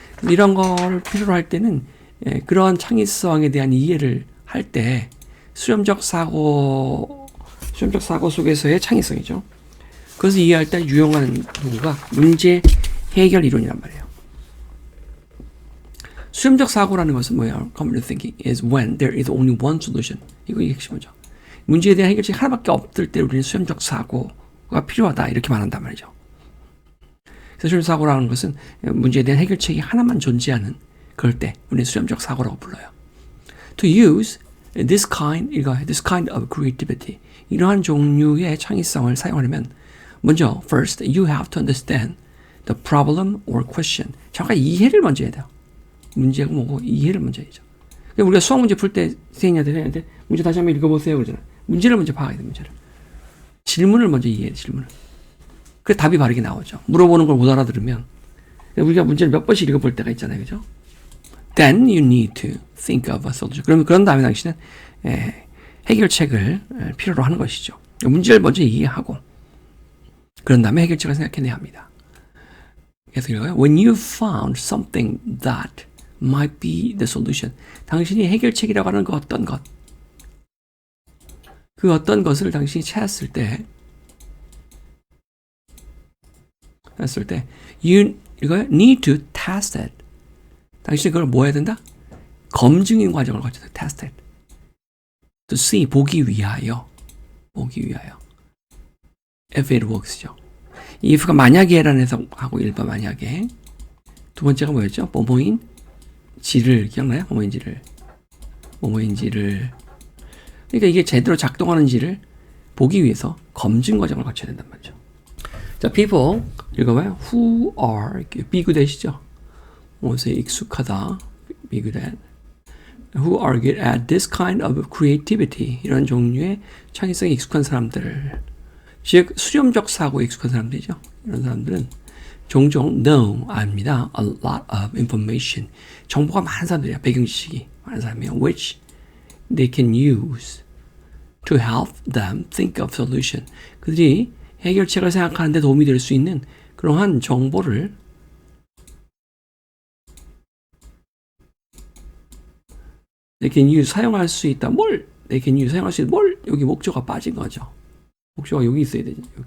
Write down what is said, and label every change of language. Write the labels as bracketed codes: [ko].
[ko] 이런 걸 필요로 할 때는 그러한 창의성에 대한 이해를 할 때 수렴적 사고 속에서의 창의성이죠. 그것을 이해할 때 유용한 도구가 문제 해결 이론이란 말이에요. 수렴적 사고라는 것은 뭐예요? [en] Convergent thinking is when there is only one solution. [ko] 이거 핵심이죠. 문제에 대한 해결책이 하나밖에 없을 때 우리는 수렴적 사고가 필요하다 이렇게 말한단 말이죠. 수렴적 사고라는 것은 문제에 대한 해결책이 하나만 존재하는 그럴 때 우리는 수렴적 사고라고 불러요. [en] To use this kind of creativity, [ko] 이러한 종류의 창의성을 사용하려면 먼저 [en] first you have to understand the problem or question. [ko] 잠깐 이해를 먼저 해야 돼요. 문제가 뭐고 이해를 먼저 해야죠. 그러니까 우리가 수학 문제 풀 때 선생님한테 문제 다시 한번 읽어보세요 그러잖아요. 문제를 먼저 봐야 돼요. 질문을 먼저 이해해야 돼요. 질문을. 그래서 답이 바르게 나오죠. 물어보는 걸 못 알아들으면 우리가 문제를 몇 번씩 읽어볼 때가 있잖아요. 그죠? [en] Then you need to think of a solution. [ko] 그러면 그런 다음에 당신은 해결책을 필요로 하는 것이죠. 문제를 먼저 이해하고 그런 다음에 해결책을 생각해내야 합니다. [en] 그래서 When you found something that might be the solution. [ko] 당신이 해결책이라고 하는 그 어떤 것. 그 어떤 것을 당신이 찾았을 때 [en] you need to test it. [ko] 당신이 그걸 뭐 해야 된다? 검증인 과정을 거쳐서 [en] tested. To see, [ko] 보기 위하여. [en] if it works죠. [ko] 이 if가 만약에라는 해석하고 일반 만약에. 두 번째가 뭐였죠? 뭐뭐인지를 기억나요? 뭐뭐인지를 그러니까 이게 제대로 작동하는지를 보기 위해서 검증 과정을 거쳐야 된단 말이죠. 자, people 읽어봐요. [en] Who are be good at이죠. [ko] 무엇에 익숙하다. be good at. [en] Who are good at this kind of creativity. [ko] 이런 종류의 창의성에 익숙한 사람들. 즉 수렴적 사고에 익숙한 사람들이죠. 이런 사람들은 종종 know, 압니다. [en] A lot of information. [ko] 정보가 많은 사람들이야. 배경 지식이 많은 사람이에요. [en] Which they can use to help them think of solution. [ko] 그들이 해결책을 생각하는 데 도움이 될 수 있는 그러한 정보를 [en] they can use, [ko] 사용할 수 있다. 뭘? [en] they can use, [ko] 사용할 수 있다. 뭘? 여기 목적어가 빠진 거죠. 목적어가 여기 있어야 되죠.